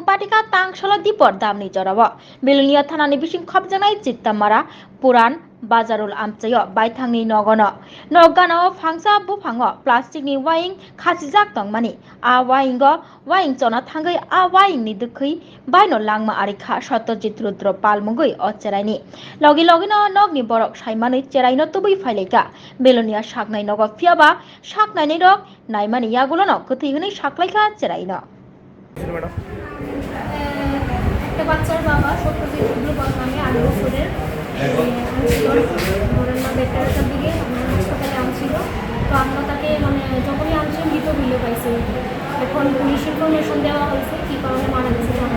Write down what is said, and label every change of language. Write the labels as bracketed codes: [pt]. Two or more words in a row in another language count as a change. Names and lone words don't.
[trp] patika tangshala dipor damni jorawa Bilunia thanani bising khopjanai Chittamara Puran Bazarul Amchayo baithangni nogono nogano phangsa buphango plastic ni waing khasijak tongmani a waingo waing chona thangai a waing ni dukhi baino langma arikha Satyajit Rudropal mungoi o cheraini logi no nogni borok saimani cheraino tubui phaileka Bilunia saknai nogo phiaba saknai ni rok naimani yagulono kuthi huni saklaika cheraino [bn] একটা বাচ্চার বাবা সত্যজিৎ রুদ্রপাল নামে 8 বছরের বেটারটার দিকে হাসপাতালে আনছিল তো আমরা তাকে যখনই আনছি মৃত বিলে পাইছি এখন পুলিশ ইনফরমেশন দেওয়া হয়েছে কী কারণে মারা গেছে জানা